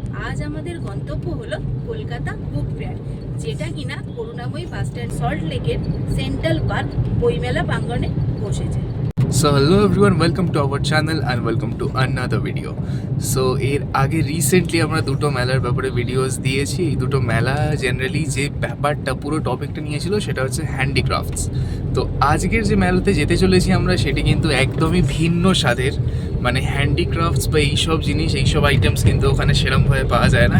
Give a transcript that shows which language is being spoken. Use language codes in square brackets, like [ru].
[bn] আজ আমাদের গন্তব্য হলো কলকাতা বুক ফেয়ার, যেটা কিনা করুণাময়ী বাস স্ট্যান্ড সল্ট লেকের সেন্ট্রাল পার্ক বইমেলা প্রাঙ্গণে বসেছে। [en] So hello everyone, welcome to our channel and welcome to another video. [bn] So এর আগে রিসেন্টলি আমরা দুটো মেলার ব্যাপারে ভিডিওস দিয়েছি। এই দুটো মেলা জেনারেলি যে ব্যাপারটা পুরো টপিকটা নিয়েছিল সেটা হচ্ছে হ্যান্ডিক্রাফটস। তো আজকের যে মেলাতে যেতে চলেছি আমরা, সেটি কিন্তু একদমই ভিন্ন স্বাদের, মানে হ্যান্ডিক্রাফটস বা এইসব জিনিস, এইসব আইটেমস কিন্তু ওখানে সেরমভাবে পাওয়া যায় না।